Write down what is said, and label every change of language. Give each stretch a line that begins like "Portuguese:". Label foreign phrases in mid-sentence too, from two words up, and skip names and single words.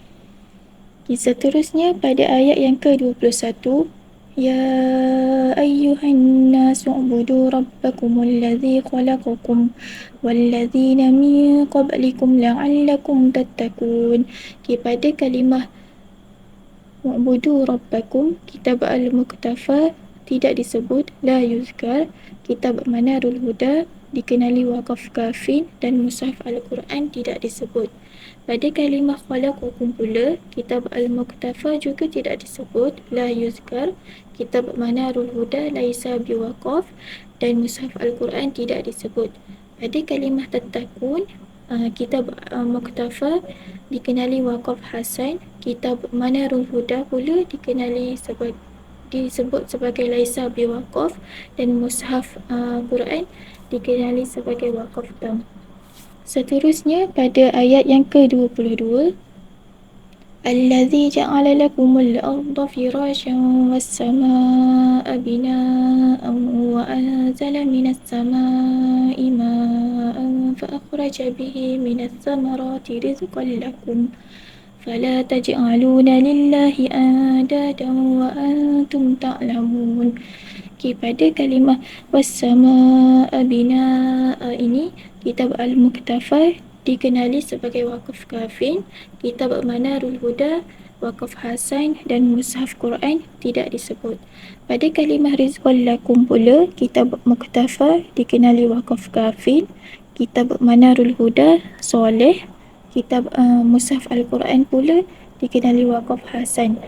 Malay: Seterusnya pada ayat yang ke-21,
Arabic: يا أيها الناس اعبدوا ربكم الذي خلقكم والذين من قبلكم لعلكم تتقون.
Malay: Pada kalimah
Arabic: اعبدوا ربكم,
Malay: kitab Al-Muktafa tidak disebut,
Arabic: لا يذكر.
Malay: Kitab Manarul Huda dikenali waqaf kafin dan Mushaf Al-Quran tidak disebut. Pada kalimah khalaqakum pula, kitab Al-Muktafa juga tidak disebut,
Arabic: لا يذكر.
Malay: Kitab Manarul Huda
Arabic: ليس بوقف
Malay: dan Mushaf Al-Quran tidak disebut. Pada kalimah tattaqun, kitab Muktafa dikenali waqaf hasan. Kitab Manarul Huda pula disebut sebagai
Arabic: ليس بوقف
Malay: dan Mushaf Quran dikenali sebagai waqaf tam. Seterusnya pada ayat yang ke-22,
Arabic: الذي جعل لكم الأرض فراشا والسماء بناء وأنزل من السماء ماء فأخرج به من الثمرات رزقا لكم فلا تجعلوا لله أندادا وأنتم تعلمون.
Malay: Pada kalimah
Arabic: والسماء بناء
Malay: ini, kitab Al-Muktafa dikenali sebagai waqaf kafin, kitab Manarul Huda waqaf hasan dan Mushaf Quran tidak disebut. Pada kalimah
Arabic: رزقا لكم
Malay: pula, kitab Muktafa dikenali waqaf kafin, kitab Manarul Huda soleh, kitab Mushaf Al-Quran pula dikenali waqaf hasan.